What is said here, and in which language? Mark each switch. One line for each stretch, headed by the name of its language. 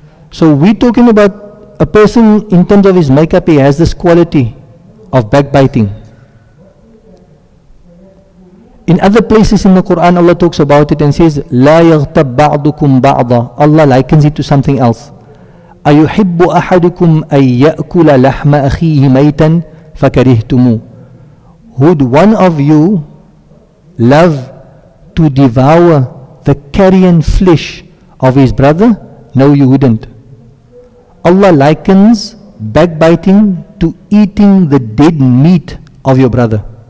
English: So we're talking about a person in terms of his makeup, he has this quality of backbiting. In other places in the Quran, Allah talks about it and says,
Arabic: لا يغتب بعضكم بعضا.
English: Allah likens it to something else.
Arabic: أيحب أحدكم أن يأكل لحم أخيه ميتا فكرهتموه.
English: Would one of you love to devour the carrion flesh of his brother? No, you wouldn't. Allah likens backbiting to eating the dead meat of your brother.